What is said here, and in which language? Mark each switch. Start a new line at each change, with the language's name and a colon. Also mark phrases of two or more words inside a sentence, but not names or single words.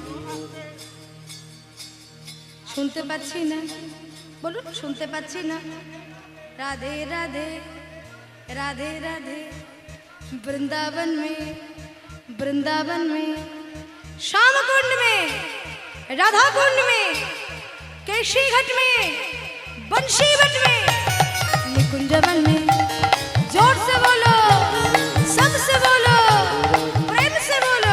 Bangla: শুনতে পাচ্ছি না, বলুন শুনতে পাচ্ছি না।
Hindi: राधे राधे राधे राधे। वृंदावन में श्याम कुंड में, राधा कुंड में, केशी घाट में, बंशी घाट में, निकुंज वन में। जोर से बोलो, सबसे बोलो, प्रेम से बोलो।